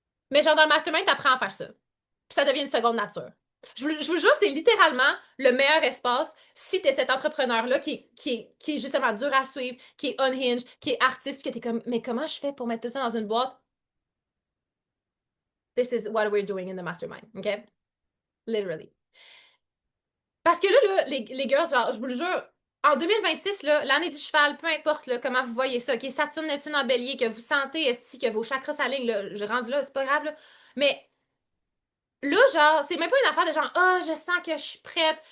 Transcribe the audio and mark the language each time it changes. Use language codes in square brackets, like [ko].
[fr] Mais genre, dans le mastermind, t'apprends à faire ça. Puis ça devient une seconde nature. Je vous jure, c'est littéralement le meilleur espace si t'es cet entrepreneur-là qui est justement dur à suivre, qui est unhinged, qui est artiste, puis que t'es comme, mais comment je fais pour mettre tout ça dans une boîte? [en] This is what we're doing in the mastermind, OK? Literally. [fr] Parce que là, les girls, genre, je vous le jure, en 2026, là, l'année du cheval, peu importe là, comment vous voyez ça, OK? Saturne, Neptune en bélier, que vous sentez, est que vos chakras s'alignent, là, je rendu là, c'est pas grave, là. Mais là, genre, c'est même pas une affaire de genre, ah, oh, je sens que je suis prête.